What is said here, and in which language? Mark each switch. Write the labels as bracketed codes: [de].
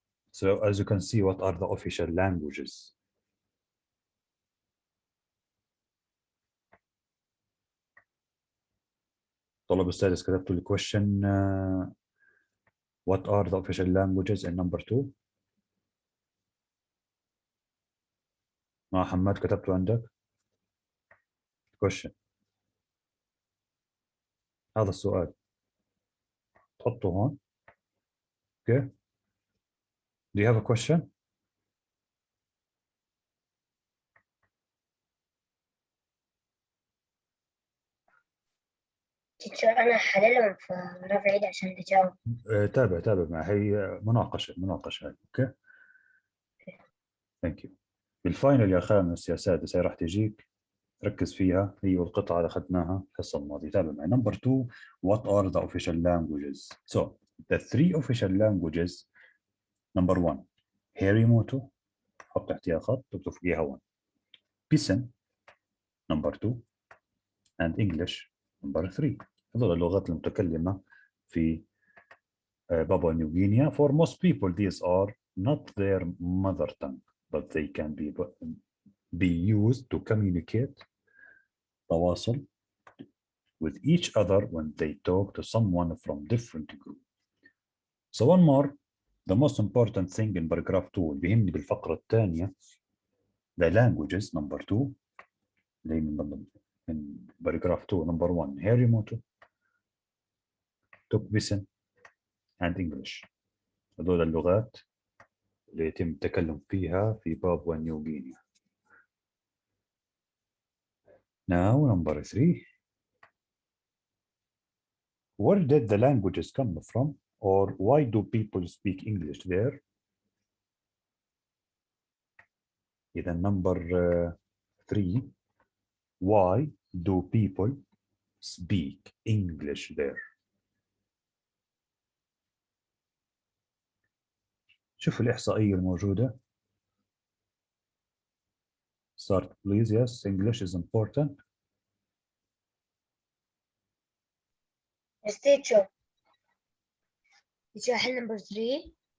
[en] So as you can see, what are the official languages? [ar] طلب السادس كتبتوا لي [en] question what are the official languages in number 2? [ar] ما حماد كتبتوا عندك question. هذا السؤال تحطه هون. [en] Okay. Do you have a question? [ar] تيتشر أنا حللهم فرافع إيدي عشان أجاوب. تابع معي. هي مناقشة هاي. اوكي. ثانك يو. بالفاينل يا خامس يا سادس هي راح تجيك ركز فيها. هي والقطعة اللي أخذناها الحصة الماضية. تابع معي. [en] Number 2, what are the official languages? So the 3 official languages. Number 1, Hiri Motu. [ar] حط تحتها خط تكتب فوقيها 1. بيسن. [en] Number 2 and English. Number 3. [ar] هذول اللغات المتكلمة في Papua New Guinea. [en] For most people these are not their mother tongue but they can be used to communicate تواصل with each other when they talk to someone from different group. So one more, the most important thing in paragraph 2 [ar] اللي بيهمني بالفقرة الثانية [en] the languages. Number 2 [ar] اللي من [en] paragraph 2. Number 1 Hiri Motu Tok Pisin and English. [ar] هذول اللغات اللي يتم التكلم فيها في بابوا نيو غينيا. [en] Now number 3, where did the languages come from or why do people speak English there? إذا number 3, why do people speak English there? [ar] شوف الإحصائية الموجودة. [en] Start please. Yes, English is important. Yes, teacher. teacher حل number 3.